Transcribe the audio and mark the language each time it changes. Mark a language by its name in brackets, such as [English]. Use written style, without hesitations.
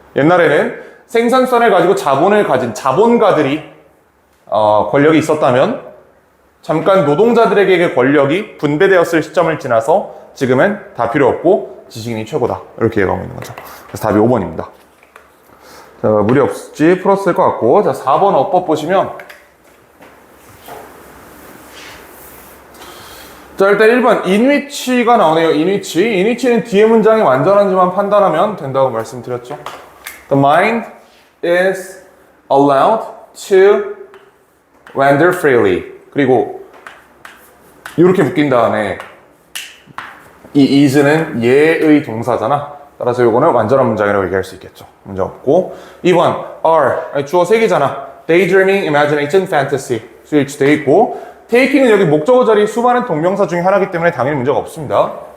[Korean] 옛날에는 생산성을 가지고 자본을 가진 자본가들이 권력이 있었다면 잠깐 노동자들에게 권력이 분배되었을 시점을 지나서 지금은 다 필요 없고 지식인이 최고다. 이렇게 얘기하고 있는 거죠. 그래서 답이 5번입니다. 자, 무리 없이 풀었을 것 같고, 자, 4번 어법 보시면, 자, 일단 1번 in which가 나오네요. [English] in which. [Korean] in which는 뒤에 문장이 완전한지만 판단하면 된다고 말씀드렸죠. [English] The mind is allowed to wander freely. [Korean] 그리고 이렇게 묶인 다음에 이 is는 얘의 동사잖아. 따라서 이거는 완전한 문장이라고 얘기할 수 있겠죠. 문제 없고. 2번 are 주어 3개잖아. daydreaming, imagination, fantasy 스위치 돼 있고 take는 여기 목적어 자리 수많은 동명사 중에 하나이기 때문에 당연히 문제가 없습니다.